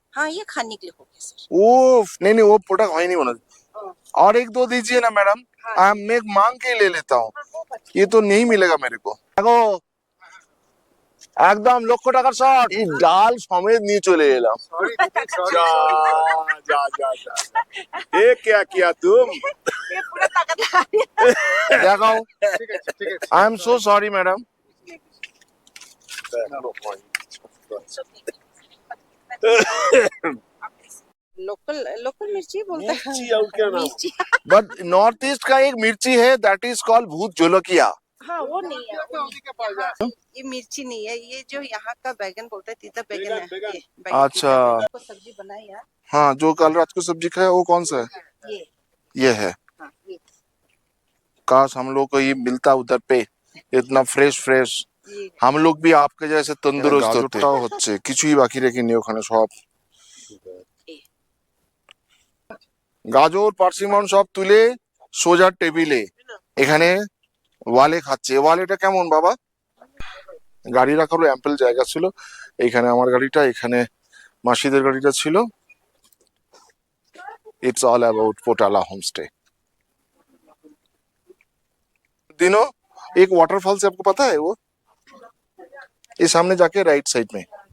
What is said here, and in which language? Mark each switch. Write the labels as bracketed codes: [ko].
[hi] हाँ, ये खाने के लिए हो गया सर। ओ नहीं नहीं, वो प्रोडक्ट है नहीं बना। और एक दो दीजिए ना मैडम, मैं मांग के ले लेता हूँ, ये तो नहीं मिलेगा मेरे को। [bn] দেখো একদম লক্ষ টাকার শট, এই ডাল সমেত নিয়ে চলে এলাম। [hi] जा जा जा जा ये क्या किया तुम? ये पूरा ताकत लगा दिया। [bn] দেখাও। [en] I am so sorry madam. [hi] Local local मिर्ची बोलते हैं। मिर्ची और क्या नाम? मिर्ची। बट नॉर्थ ईस्ट का एक मिर्ची है [en] that is called [hi] भूत जोलकिया। हाँ, वो नहीं है। हाँ, ये मिर्ची नहीं है, ये जो यहाँ का बैगन बोलते हैं, तीता बैगन है। ये बैगन अच्छा। तीता बैगन को सब्जी बनाई है। हाँ, जो कल रात को सब्जी खाया वो कौन सा है? ये है। हाँ, ये काश हम लोग को ये मिलता उधर पे, इतना फ्रेश फ्रेश, हम लोग भी आपके जैसे तंदुरुस्त होते। [bn] হচ্ছে কিছুই বাকি রেখেনি ওখানে সব গাজর পার্সিমন সব তুলে সোজা টেবিলে এখানে ওয়ালে খাচ্ছে। ওয়ালেটা কেমন বাবা? গাড়ি রাখারও অ্যাম্পল জায়গা ছিল। এখানে আমার গাড়িটা, এখানে মাসিদের গাড়িটা ছিল। [en] It's all about Potala homestay. [hi] दिनों एक वाटरफॉल से आपको पता है वो, ये सामने जाके राइट साइड में।